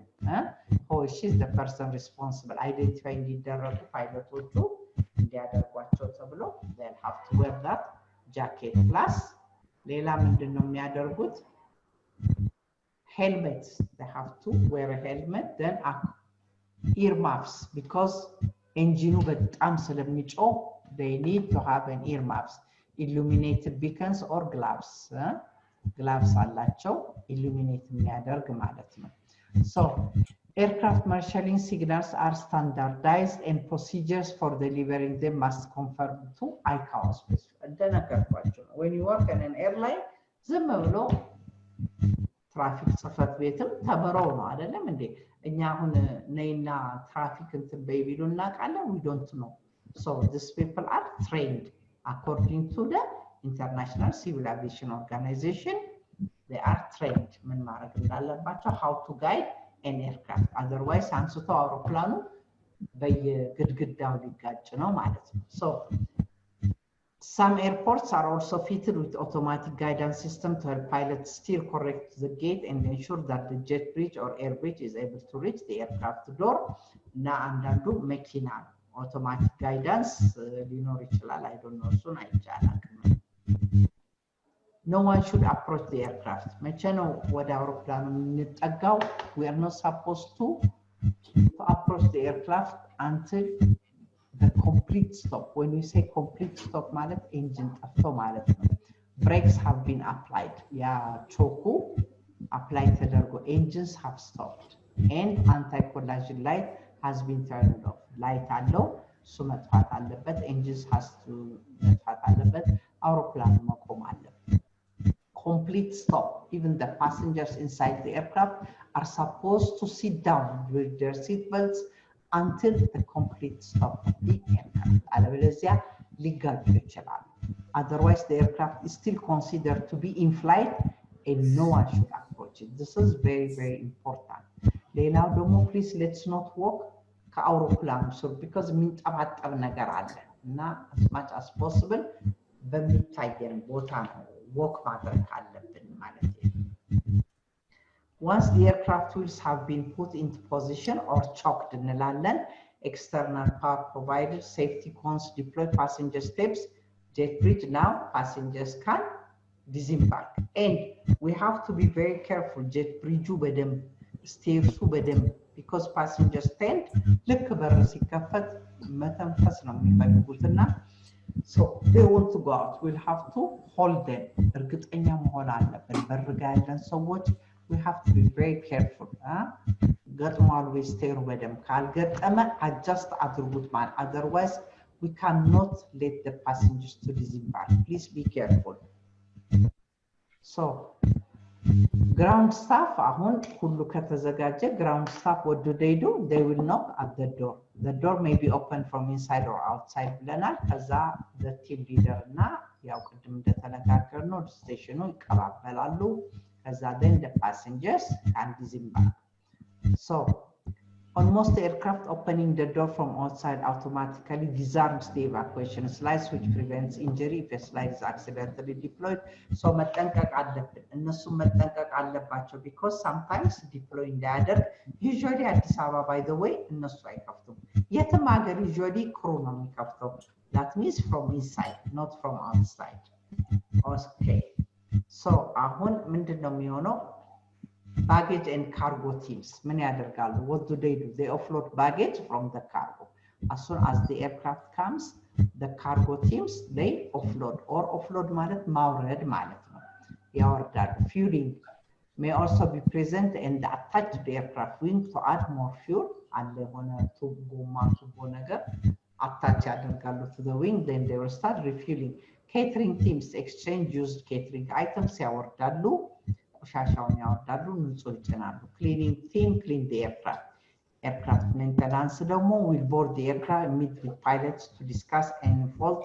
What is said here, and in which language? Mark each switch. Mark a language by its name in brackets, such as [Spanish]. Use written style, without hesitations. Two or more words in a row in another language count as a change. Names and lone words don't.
[English] Oh, she's the person responsible. Identify [Amharic] እንዲደረጉ ፓይለቶቹ እንዲያደርጓቸው ተብሎ [English] they'll have to wear that jacket. [Amharic] Plus ሌላ ምንድነው የሚያደርጉት? [English] Helmets. They have to wear a helmet. Then earmuffs, because engine [Amharic] በጣም ስለሚጮህ [English] they need to have an earmuffs. Illuminated beacons or gloves. [Amharic] Gloves አላቸው illuminate የሚያደርግ ማለት ነው. [English] So aircraft marshalling signals are standardized and procedures for delivering them must conform to ICAO [Amharic] እንደነገርኳቸው ነው. [English] When you work in an airline [Amharic] ዝም ብሎ ትራፊክ ጽፈት ቤትም ተበረው ነው አይደለም እንዴ? እኛ አሁን ነይና ትራፊክ እንትን በይቢሉ እናውቃለን? [English] We don't know. So these people are trained according to the International Civil Aviation Organization. They are trained [Amharic] ምን ማድረግ እንዳለባቸው, [English] how to guide an aircraft. [Amharic] Otherwise አንስቶ አውሮፕላኑ በየግድግዳው ሊጋጭ ነው ማለት ነው. [English] So some airports are also fitted with automatic guidance system to help pilots steer correct to the gate and ensure that the jet bridge or air bridge is able to reach the aircraft door. [Amharic] እና አንዳንዱ መኪና [English] automatic guidance [Amharic] ሊኖር ይችላል. [English] I don't know, [Amharic] እሱን አይቻላል. [English] No one should approach the aircraft. [Amharic] መቼ ነው ወደ አውሮፕላኑ እንጠጋው? [English] We are not supposed to approach the aircraft until the complete stop. When we say complete stop [Amharic] ማለት engine ጠፍቶ ማለት ነው. [English] Brakes have been applied. [Amharic] ያ ቾኩ apply ተደርጎ [English] engines have stopped and anti-collision light has been turned off. [Amharic] Light አለው, እሱ መጥፋት አለበት. [English] Engines has to [Amharic] መጥፋት አለበት. አውሮፕላኑ መቆም አለበት. [English] Complete stop. Even the passengers inside the aircraft are supposed to sit down with their seat belts until the complete stop of the aircraft. [Amharic] አለበለዚያ ሊጋጩ ይችላሉ. [English] Otherwise the aircraft is still considered to be in flight and no one should approach it. This is very, very important. [Amharic] ሌላው ደግሞ [English] please let's not walk [Amharic] ከአውሮፕላኑ ስር, because የሚንጠባጠብ ነገር አለ እና [English] as much as possible [Amharic] በሚታየን ቦታ ነው walk ማድረግ አለብን ማለት ነው. [English] Once the aircraft wheels have been put into position or chocked እንላለን, external power provided, safety cones deployed, passenger steps, jet bridge. Now passengers can disembark. And we have to be very careful. Jet bridge በደንብ stairs በደንብ, because passengers tend [Amharic] ልክ በር ሲከፈት መተንፈስ ነው የሚፈልጉትና [English] so they want to go out. We'll have to hold them. [Amharic] እርግጠኛ መሆን አለብን በርጋ ያለን ሰዎች. [English] We have to be very careful. [Amharic] ገጥሟል ወይ ስቴሩ በደንብ ካልገጠመ adjust አድርጉት ማለት. [English] Otherwise we cannot let the passengers to disembark. Please be careful. So ground staff [Amharic] አሁን ሁሉ ከተዘጋጀ [English] ground staff, what do? They will knock at the door. The door may be open from inside or outside ብለናል. [Amharic] ከዛ [English] the team leader [Amharic] እና ያው ቅድም እንደተነጋገርነው ስቴሽኑ ይቀባበላሉ. [English] ከዛ then the passengers can disembark. So on most aircraft, opening the door from outside automatically disarms the evacuation slides, which prevents injury if a slide is accidentally deployed. [Amharic] So መጠንቀቅ አለብን, እነሱ መጠንቀቅ አለባቸው, [English] because sometimes deploy እንዳያደርግ. [Amharic] Usually አዲስ አበባ [English] by the way [Amharic] እነሱ አይከፍቱም. የትም ሀገር [English] usually crew [Amharic] ነው የሚከፍተው. [English] That means from inside, not from outside. [Amharic] Okay. So አሁን ምንድነው የሚሆነው? [English] Baggage and cargo teams [Amharic] ምን ያደርጋሉ? [English] What do? They offload baggage from the cargo. As soon as the aircraft comes, the cargo teams they offload. [Amharic] Or offload ማለት ማውረድ ማለት ነው. ያወርዳሉ. [English] Fueling may also be present in the attached aircraft wing to add more fuel and they want to go attach to the wing, then they will start refueling. Catering teams exchange used catering items [Amharic] ያወርዳሉ ቆሻሻውን ያወርዳሉ ንጹህ ይጭናሉ [English] cleaning team clean the aircraft maintenance ደግሞ will board the aircraft meet with pilots to discuss any faults.